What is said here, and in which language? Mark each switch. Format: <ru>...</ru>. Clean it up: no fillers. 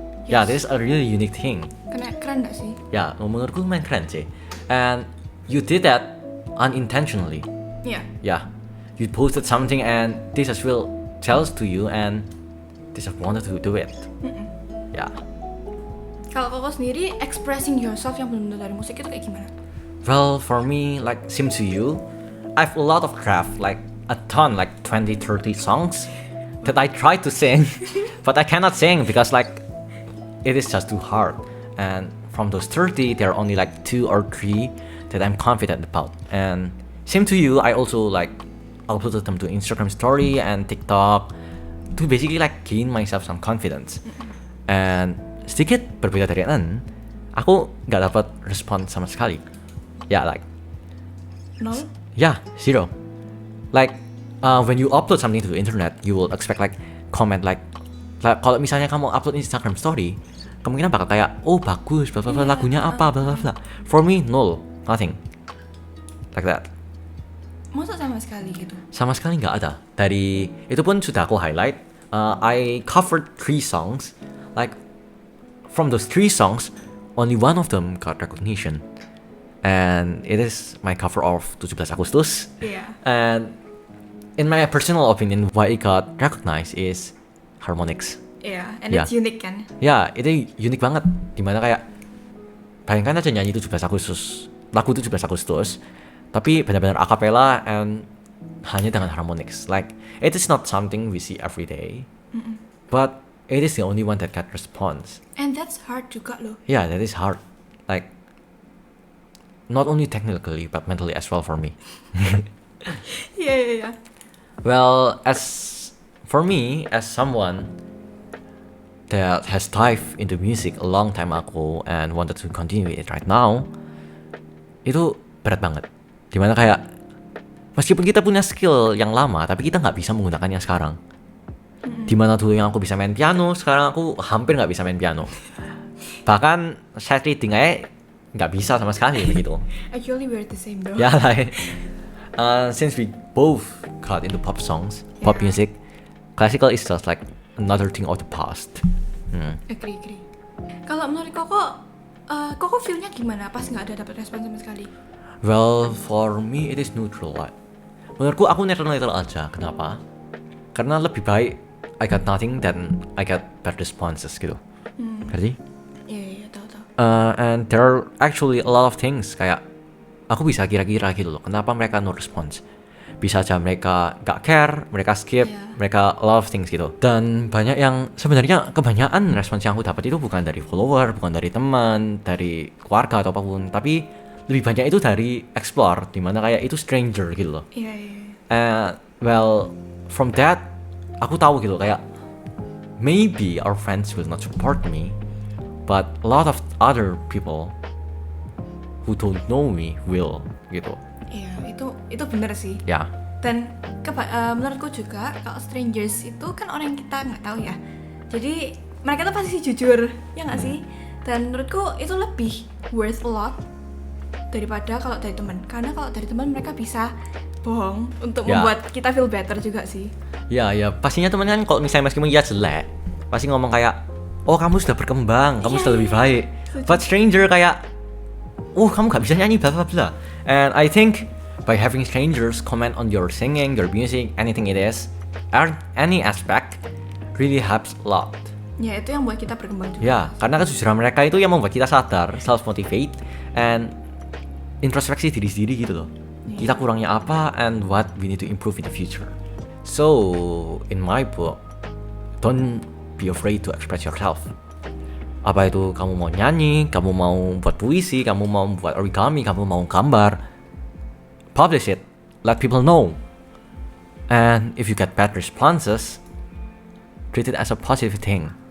<en>Yeah, this is a really unique thing.</en> <id>Keren gak sih? Ya, menurutku main keren sih.</id> <en>And you did that unintentionally.</en> <id>Iya.</id> <en>Yeah, you posted something and this just feel jealous to you and they just wanted to do it. Yeah.</en> <id>Kalau koko sendiri</id> <en>expressing yourself</en> <id>yang benar-benar dari musik itu kayak gimana?</id> <en>Well, for me, like same to you, I have a lot of craft, like a ton, like 20-30 songs that I try to sing, but I cannot sing because like it is just too hard. And from those 30, there are only like 2 or 3 that I'm confident about. And same to you, I also like uploaded them to Instagram story and TikTok to basically like gain myself some confidence.</en> <id>And sedikit berbeda dari An, aku nggak dapat respon sama sekali.</id> <en>Yeah, like 0? yeah, 0. Like when you upload something to the internet, you will expect like comment like</en> <id>kalau misalnya kamu upload Instagram story, kemungkinan bakal kayak oh bagus, bla bla</id> <en>bla, lagunya apa, bla bla bla. For me, no, nothing like that.</en> <id>Masa sama sekali gitu? Sama sekali nggak ada. Dari itu pun sudah aku highlight.</id> <en>I covered 3 songs. Like from those 3 songs, only one of them got recognition, and it is my cover of 17 Agustus.</en> <id>Iya.</id> <en>And in my personal opinion, why it got recognized is harmonics. Iya, and it's unique kan?</en> <id>Ya, itu unik banget. Dimana kayak bayangkan aja nyanyi 17 Agustus, lagu 17 Agustus, tapi benar-benar a cappella and hanya dengan harmonics.</id> <en>Like it is not something we see every day, but it is the only one that got response. And that's hard</en> <id>juga loh.</id> <en>Yeah, that is hard. Like not only technically but mentally as well for me.</en> <id>Iya.</id> <en>Well, as for me, as someone that has dived into music a long time ago and wanted to continue it right now,</en> <id>itu berat banget. Dimana kayak meskipun kita punya skill yang lama, tapi kita nggak bisa menggunakannya sekarang. Dimana dulu yang aku bisa main piano, sekarang aku hampir nggak bisa main piano. Bahkan sight reading aja nggak bisa sama sekali begitu.</id> <en>Actually we're the same though. Yeah, like since we both got into pop songs, pop music, classical is just like another thing of the past. Agree.</en> <id>Kalau menurut Koko feel-nya gimana pas nggak ada dapat respon sama sekali?</id> <en>Well, for me it is neutral.</en> <id>Like, menurutku aku netral aja. Kenapa? Karena lebih baik</id> <en>I got nothing than I got bad responses</en> <id>gitu. Ngerti? Iya, tahu.</id> <en>And there are actually a lot of things</en> <id>kayak aku bisa kira-kira gitu loh. Kenapa mereka no response? Bisa aja mereka gak care, mereka skip, mereka</id> <en>a lot of things</en> <id>gitu. Dan banyak yang sebenarnya kebanyakan respons yang aku dapat itu bukan dari follower, bukan dari teman, dari keluarga atau apapun, tapi lebih banyak itu dari explore, dimana kayak itu stranger gitu loh. Iya.</id> <en>Well, from that</en> <id>aku tahu gitu kayak</id> <en>maybe our friends will not support me, but a lot of other people who don't know me will gitu.</en> <id>Iya, itu bener sih. Ya. Dan menurutku juga kalau strangers itu kan orang yang kita nggak tahu ya. Jadi mereka tuh pasti jujur, ya nggak sih? Dan menurutku itu lebih</id> <en>worth a lot</en> <id>daripada kalau dari teman. Karena kalau dari teman mereka bisa bohong untuk membuat kita</id> <en>feel better</en> <id>juga sih. Ya, pastinya teman kan kalau misalnya meskipun dia jelek, pasti ngomong kayak, oh kamu sudah berkembang, kamu sudah lebih baik. But stranger kayak, oh kamu gak bisa nyanyi, bla bla bla.</id> <en>And I think by having strangers comment on your singing, your music, anything it is, any aspect, really helps a lot.</en> <id>Ya itu yang buat kita berkembang juga. Ya, karena kejujuran mereka itu yang membuat kita sadar, self-motivate, and introspeksi diri sendiri gitu loh. Kita kurangnya apa,</id> <en>and what we need to improve in the future. So, in my book, don't be afraid to express yourself.</en> <id>Apa itu kamu mau nyanyi, kamu mau buat puisi, kamu mau buat origami, kamu mau gambar,</id> <en>publish it, let people know. And if you get bad responses, treat it as a positive thing.</en>